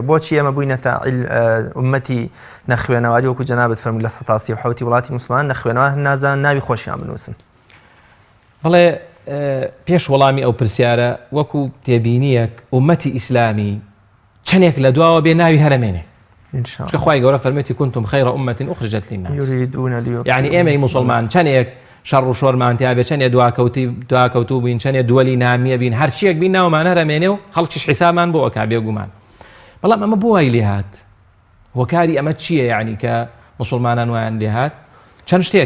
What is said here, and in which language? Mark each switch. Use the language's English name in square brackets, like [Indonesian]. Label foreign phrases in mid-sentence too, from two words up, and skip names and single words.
[Central Kurdish] بۆچی ئەمە بووینەتە ئومەتی نەخوێنەواری وەکو جەنابەت فەرمووی لە ١٣٧ وڵاتی موسڵمان نەخوێنەوار نازان ناوی خۆشیان بنووسن. بەڵێ پێش وەڵامی ئەو پرسیارە وەکو تێبینیەک ئومەتی ئیسلامی چەندێک لە دواوە بێ ناوی هەرمێنێ. چکە خوای گەورە فەرمێتی [Arabic] كنتم خير أمة أخرجت للناس، [Central Kurdish] یعنی ئێمەی موسڵمان چەندێک شەڕ و شۆرمانتیا بێ، چەندێک دواکەوتوو بین، چەندێک دووەلی نامیە بین، هەرچیەک بین ناومان هەرمێنێ و خەڵکیش حیسابمان بۆ ئەکا بێگومان. بەڵام ئەمە بۆ وای لێ هات؟ وەکاری ئەمە چییە؟ یعنی کە موسڵمانان وایان لێ هات چەند شتێکە.